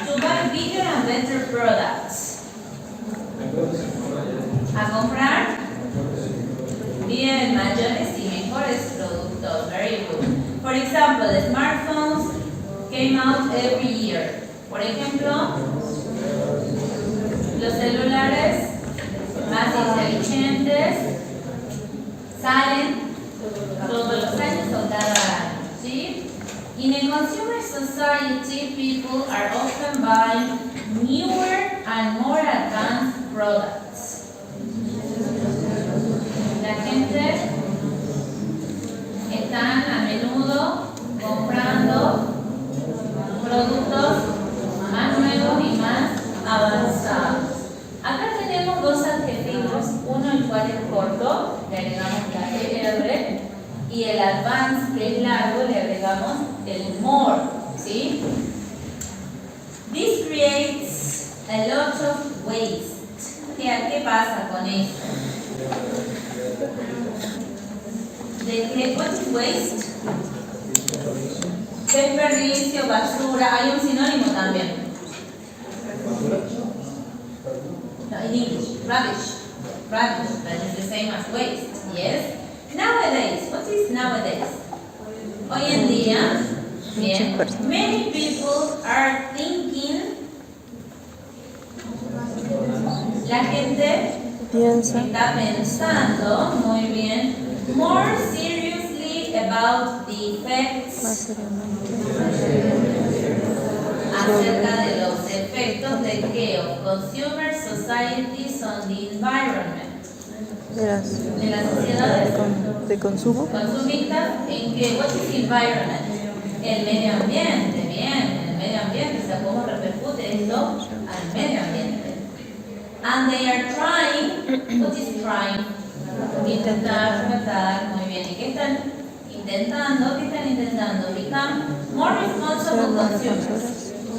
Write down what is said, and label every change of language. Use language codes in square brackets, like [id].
[en] To buy bigger and better products. [es] ¿A comprar? Bien, mayores y mejores productos. [en] Very good. For example, the smartphones came out every year. [es] Por ejemplo, los celulares más inteligentes salen todos los años o cada año, ¿sí? [en] In a consumer society, people are often buying newer and more advanced products. [es] La gente está a menudo comprando productos más nuevos y más avanzados. Acá tenemos dos adjetivos, uno el cual es corto, le agregamos la ER, y el advanced, que es largo, le agregamos el more, ¿sí? [en] This creates a lot of waste. [es] ¿Qué pasa con esto? [en] What is waste? [es] Desperdicio, basura, hay un sinónimo también. [en] No, in English, rubbish. Rubbish, that is the same as waste, yes? Nowadays, what is nowadays? [es] Hoy en día, bien, [en] many people are thinking, [es] la gente está pensando, muy bien, [en] more seriously about the effects, [es] acerca de los efectos de que [en] of consumer societies on the environment. [es] De las sociedades de consumo consumistas, en que [en] what is environment? [es] El medio ambiente, bien, el medio ambiente, o sea, cómo repercute esto [en] And they are trying, what is trying? [es] Intentar, tratar, muy bien. ¿Y qué están intentando? ¿Qué están intentando? [en] Become more responsible consumers.